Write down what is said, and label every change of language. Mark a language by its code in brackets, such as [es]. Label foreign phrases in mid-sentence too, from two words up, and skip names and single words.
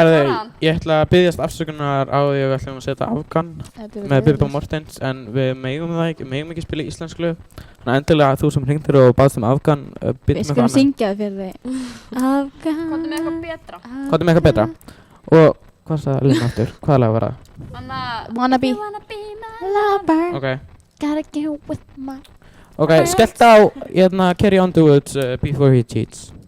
[is] Herðu, ég ætla að biðjast afsökunar á því að við ætlum að setja Afgan með Bibba Mortens en við megum ekki spila íslensk lög. Þannig að endilega þú sem hringtir og baðst Afgan við skulum syngja það fyrir þig. Afgan. Hvað er með eitthvað betra? Hvað er með eitthvað betra? Og hvað sagði Lina aftur? Hvaða lag var það? Wanna be my lover. Ok. [en] Gotta get with my [is] Ok, skellt á Carry On the Woods Before He Cheats.